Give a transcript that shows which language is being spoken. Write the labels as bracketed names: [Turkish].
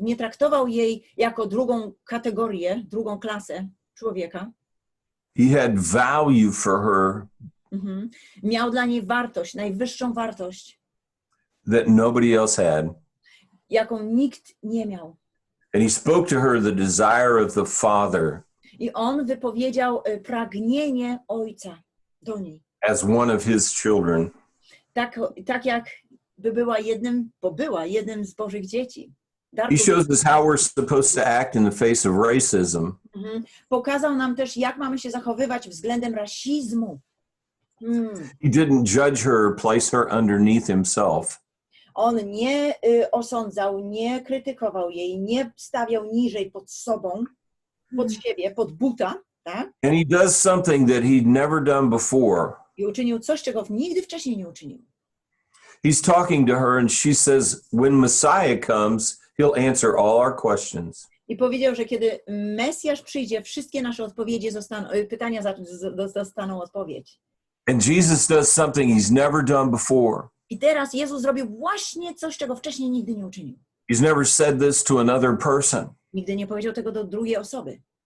[Polish] Nie traktował jej jako drugą kategorię, drugą klasę człowieka. [English] He had value for her [Polish] Miał dla niej wartość, najwyższą wartość, [English] that nobody else had. [Polish] jaką nikt nie miał. [English] And he spoke to her the desire of the Father [Polish] I on wypowiedział pragnienie Ojca do niej. [English] as one of his children. [Polish] Tak jak była jednym z Bożych dzieci. [English] He shows us how we're supposed to act in the face of racism. [Polish] Pokazał nam też, jak mamy się zachowywać względem rasizmu. [English] He didn't judge her or place her underneath himself. [Polish] On nie osądzał, nie krytykował jej, nie stawiał niżej pod sobą, pod siebie, pod buta, tak? [English] And he does something that he'd never done before. [Polish] I uczynił coś, czego nigdy wcześniej nie uczynił. [English] He's talking to her and she says, when Messiah comes, he'll answer all our questions. [Polish] I powiedział, że kiedy Mesjasz przyjdzie, wszystkie nasze pytania dostaną odpowiedź. [English] And Jesus does something he's never done before. [Polish] I teraz Jezus zrobił właśnie coś, czego wcześniej nigdy nie uczynił. [English] He's never said this to another person. [Polish] Nigdy nie powiedział tego do drugiej osoby.